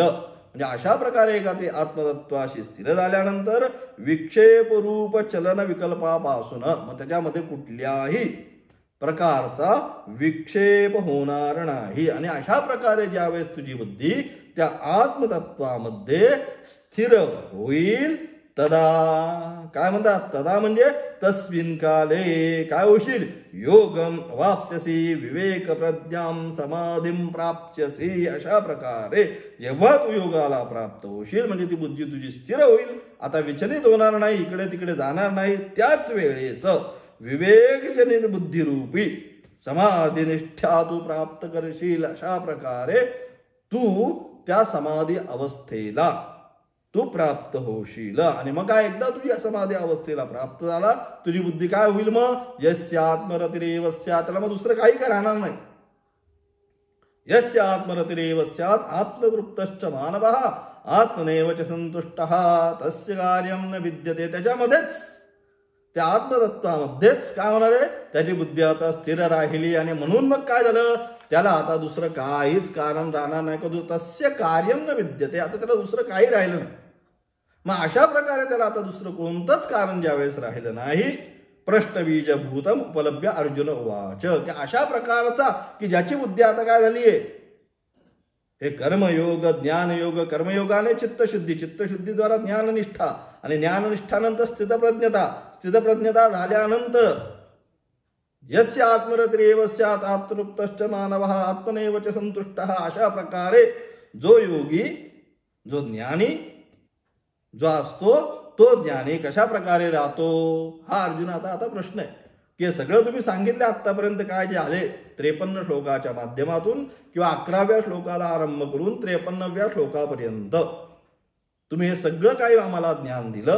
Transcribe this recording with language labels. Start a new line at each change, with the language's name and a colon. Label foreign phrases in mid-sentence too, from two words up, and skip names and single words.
Marathi: म्हणजे अशा प्रकारे का ते आत्मतत्वाशी स्थिर झाल्यानंतर विक्षेप रूप चलन विकल्पापासून मग त्याच्यामध्ये कुठल्याही प्रकारचा विक्षेप होणार नाही. आणि अशा प्रकारे ज्यावेळेस तुझी बुद्धी त्या आत्मतत्वामध्ये स्थिर होईल तदा, काय म्हणतात? तदा म्हणजे
Sanskrit: तस्मिन काले
Marathi: काय होशील?
Sanskrit: योगम वाप्स्यसी विवेक प्रज्ञाम समाधीम प्राप्स्यसी.
Marathi: अशा प्रकारे जेव्हा तू योगाला प्राप्त होशील म्हणजे ती बुद्धी तुझी स्थिर होईल, आता विचलित होणार नाही, इकडे तिकडे जाणार नाही. त्याच वेळेस विवेकजनित बुद्धिरूपी समाधिनिष्ठा तू प्राप्त करशील. अशा प्रकारे तू त्या समाधी अवस्थेला तू प्राप्त होशील. आणि मग काय? एकदा तुझ्या समाधी अवस्थेला प्राप्त झाला, तुझी बुद्धी काय होईल?
Sanskrit: मग यस्य आत्मरतिरेव स्यात्,
Marathi: त्याला मग दुसरं काही काय राहणार नाही.
Sanskrit: यस्य आत्मरतिरेव स्यात् आत्मतृप्तश्च मानवः आत्मनेव च संतुष्टः तस्य कार्यं न विद्यते.
Marathi: त्याच्यामध्येच त्या आत्मतत्वामध्येच काय होणार आहे? त्याची बुद्धी आता स्थिर राहिली आणि म्हणून मग काय झालं? त्याला आता दुसरं काहीच कारण राहणार नाही. का?
Sanskrit: तस्य कार्यं न विद्यते.
Marathi: आता त्याला दुसरं काही राहिलं नाही. मग अशा प्रकारे त्याला आता दुसरं कोणतंच कारण ज्यावेळेस राहिलं नाही,
Sanskrit: प्रश्नबीजभूतम उपलभ्य अर्जुन उवाच,
Marathi: की अशा प्रकारचा की ज्याची बुद्धी आता काय झाली आहे? हे कर्मयोग, ज्ञानयोग, कर्मयोगाने चित्तशुद्धी, चित्तशुद्धीद्वारा ज्ञाननिष्ठा आणि ज्ञाननिष्ठानंतर स्थितप्रज्ञता, स्थितप्रज्ञता झाल्यानंतर
Sanskrit: यस्य आत्मरतिरेव स्यात् आत्मतृप्तश्च मानवः आत्मनेव च संतुष्टः.
Marathi: अशा प्रकारे जो योगी, जो ज्ञानी जो असतो, तो ज्ञानी कशा प्रकारे राहतो? हा अर्जुनाचा आता प्रश्न आहे. की सगळं तुम्ही सांगितलं आतापर्यंत काय जे आले 53 श्लोकाच्या माध्यमातून किंवा 11व्या श्लोकाला आरंभ करून 53व्या श्लोकापर्यंत तुम्ही हे सगळं काही आम्हाला ज्ञान दिलं.